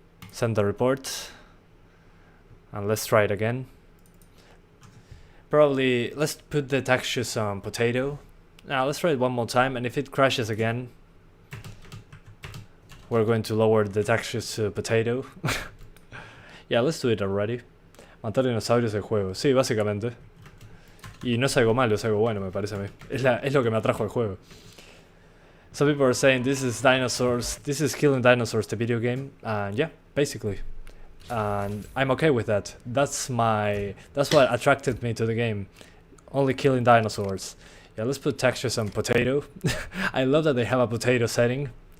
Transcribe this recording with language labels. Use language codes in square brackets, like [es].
[en] Send the report. And let's try it again. Probably, let's put the textures on potato. Now let's try it one more time, and if it crashes again, we're going to lower the textures to potato. Yeah, let's do it already. [es] Matar dinosaurios del juego. Sí, básicamente. Y no es algo malo, es algo bueno, me parece a mí. Es lo que me atrajo al juego. [en] Some people are saying this is dinosaurs, this is Killing Dinosaurs, the video game. And yeah, basically. And I'm okay with that. That's what attracted me to the game. Only killing dinosaurs. Yeah, let's put textures on potato. I love that they have a potato setting.